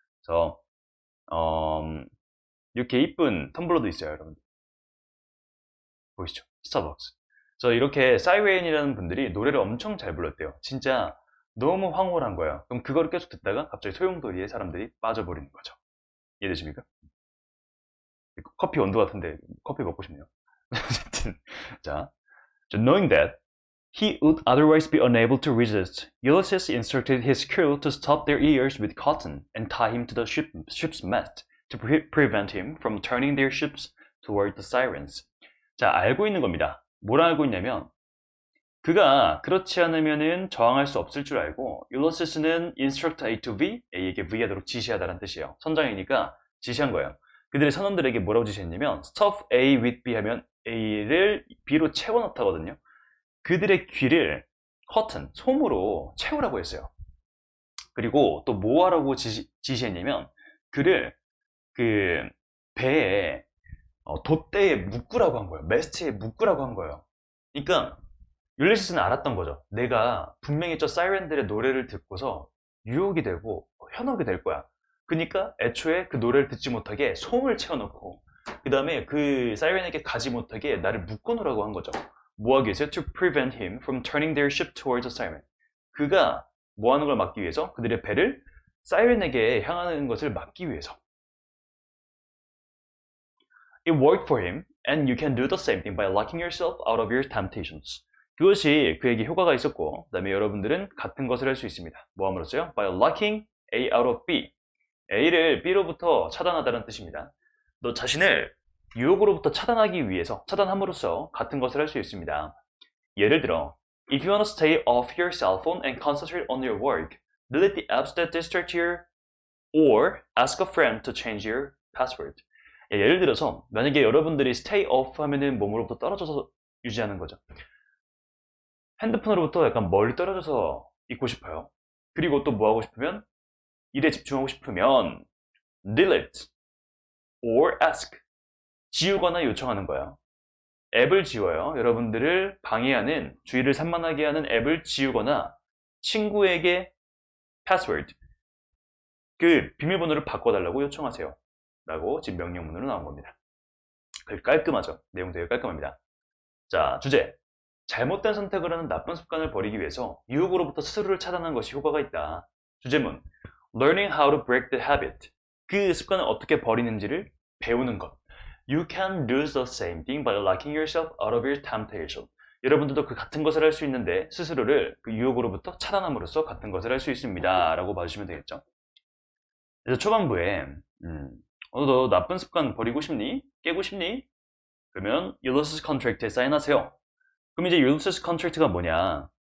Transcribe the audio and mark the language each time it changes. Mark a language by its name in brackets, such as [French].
[Korean] 그래서 이렇게 이쁜 텀블러도 있어요, 여러분. 보이시죠? 스타벅스. 그래서 이렇게 사이렌이라는 분들이 노래를 엄청 잘 불렀대요. 진짜 너무 황홀한 거예요. 그럼 그거를 계속 듣다가 갑자기 소용돌이에 사람들이 빠져버리는 거죠. 이해되십니까? 커피 온도 같은데 커피 먹고 싶네요. 어쨌든 자, [English] knowing that he would otherwise be unable to resist, Ulysses instructed his crew to stop their ears with cotton and tie him to the ship's mast to prevent him from turning their ships toward the sirens. [Korean] 자, 알고 있는 겁니다. 뭘 알고 있냐면 그가 그렇지 않으면은 저항할 수 없을 줄 알고 Ulysses는 [English] instruct A to V, [Korean] A에게 V 하도록 지시하다는 뜻이에요. 선장이니까 지시한 거예요. 그들의 선원들에게 뭐라고 지시했냐면 [English] stuff A with B [Korean] 하면 A를 B로 채워넣다거든요. 그들의 귀를 cotton, 솜으로 채우라고 했어요. 그리고 또 뭐 하라고 지시했냐면 그를 그 배에 돛대에 묶으라고 한 거예요. 매스트에 묶으라고 한 거예요. 그러니까 율리시스는 알았던 거죠. 내가 분명히 저 사이렌들의 노래를 듣고서 유혹이 되고 현혹이 될 거야. 그러니까 애초에 그 노래를 듣지 못하게 솜을 채워놓고 그 다음에 그 사이렌에게 가지 못하게 나를 묶어놓으라고 한 거죠. 뭐 하기 위해서? [English] To prevent him from turning their ship towards the siren. [Korean] 그가 뭐 하는 걸 막기 위해서? 그들의 배를 사이렌에게 향하는 것을 막기 위해서. [English] It worked for him, and you can do the same thing by locking yourself out of your temptations. [Korean] 그것이 그에게 효과가 있었고, 그 다음에 여러분들은 같은 것을 할 수 있습니다. 뭐 함으로써요? [English] By locking A out of B. [Korean] A를 B로부터 차단하다는 뜻입니다. 너 자신을 유혹으로부터 차단하기 위해서, 차단함으로써 같은 것을 할 수 있습니다. 예를 들어, [English] If you want to stay off your cell phone and concentrate on your work, delete the apps that distract you or ask a friend to change your password. [Korean] 예를 들어서 만약에 여러분들이 [English] stay off [Korean] 하면은 몸으로부터 떨어져서 유지하는 거죠. 핸드폰으로부터 약간 멀리 떨어져서 있고 싶어요. 그리고 또 뭐 하고 싶으면 일에 집중하고 싶으면 [English] delete or ask [Korean] 지우거나 요청하는 거야. 앱을 지워요. 여러분들을 방해하는, 주의를 산만하게 하는 앱을 지우거나 친구에게 password, 그 비밀번호를 바꿔달라고 요청하세요. 라고 지금 명령문으로 나온 겁니다. 깔끔하죠? 내용 되게 깔끔합니다. 자, 주제. 잘못된 선택을 하는 나쁜 습관을 버리기 위해서 유혹으로부터 스스로를 차단하는 것이 효과가 있다. 주제문. [English] Learning how to break the habit. [Korean] 그 습관을 어떻게 버리는지를 배우는 것. [English] You can do the same thing by locking yourself out of your temptation. [Korean] 여러분들도 그 같은 것을 할 수 있는데 스스로를 그 유혹으로부터 차단함으로써 같은 것을 할 수 있습니다. 라고 봐주시면 되겠죠. 그래서 초반부에 너 나쁜 습관 버리고 싶니? 깨고 싶니? 그러면 Ulysses Contract에 사인하세요. 그럼 이제 Ulysses Contract가 뭐냐?